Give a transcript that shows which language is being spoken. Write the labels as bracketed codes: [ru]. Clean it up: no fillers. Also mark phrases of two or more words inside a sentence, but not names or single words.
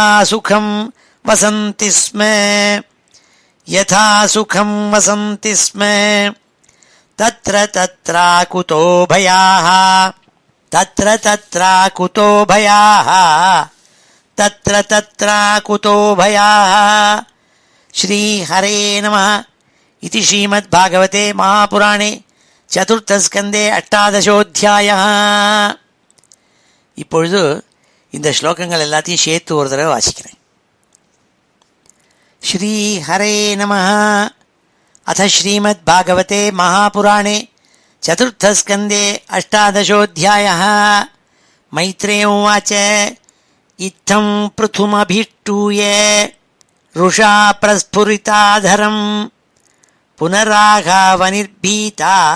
[sa] सुखं वसन्ति स्म यथा सुखं वसन्ति स्म तत्र तत्र कुतो भयाः तत्र तत्र कुतो भयाः तत्र तत्र कुतो भयाः श्री हरे नमः इति श्रीमद्भागवते महापुराणे चतुर्थस्कन्धे अष्टादशोऽध्यायः. [ta] இப்பொழுது இந்த ஸ்லோகங்கள் எல்லாத்தையும் சேர்த்து ஒரு தடவை வாசிக்கிறேன். [sa] श्री हरे नमः. अथ श्रीमद्भागवते महापुराणे चतुर्थस्कन्धे अष्टादशोऽध्यायः. मैत्रेय उवाच इत्थं पृथुमभिष्टूय रुषा प्रस्फुरिताधरं पुनराघावनिर्भीता